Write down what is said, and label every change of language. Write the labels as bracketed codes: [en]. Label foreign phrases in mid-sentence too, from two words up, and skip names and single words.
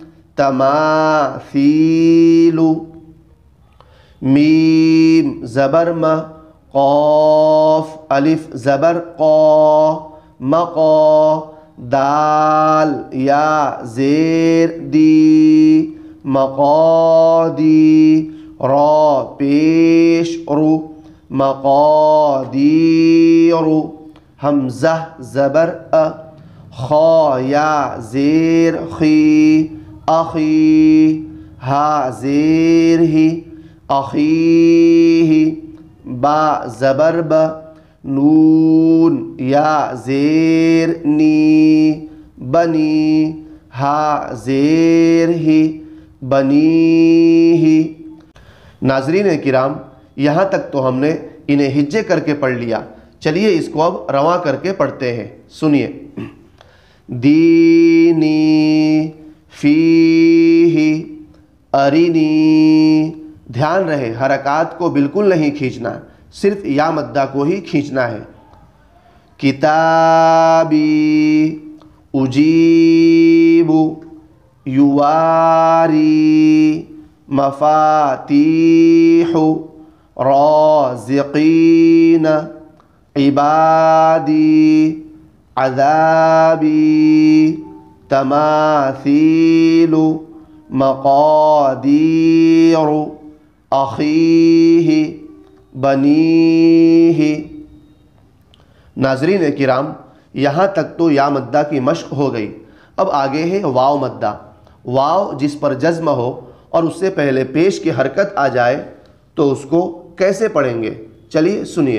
[ur] تماثیلو، میم زبر م، قاف الف زبر قا، مقا، دال یا زیر دی، مقادی، را پیش رو، مقادیر، حمزہ زبر ا، خا یا زیر خی، اخی، ہا زیر ہی، اخیہ با زبر ب، نون یا زیر نی بنی، ہا زیر ہی بنی ہی۔ ناظرین کرام، یہاں تک تو ہم نے انہیں ہجے کر کے پڑھ لیا، چلیے اس کو اب رواں کر کے پڑھتے ہیں، سنیے۔ [ar] دینی فیہ ارینی، [ur] دھیان رہے حرکات کو بالکل نہیں کھینچنا، صرف یا مدہ کو ہی کھینچنا ہے۔ [ar] کتابی اجیب یواری مفاتیح رازقین عبادی عذابی تماثیل مقادیر اخیہ بنیہ۔ [ur] ناظرین کرام، یہاں تک تو یا مدہ کی مشق ہو گئی، اب آگے ہے واو مدہ۔ واو جس پر جزم ہو اور اس سے پہلے پیش کی حرکت آ جائے تو اس کو کیسے پڑھیں گے، چلیے سنیے۔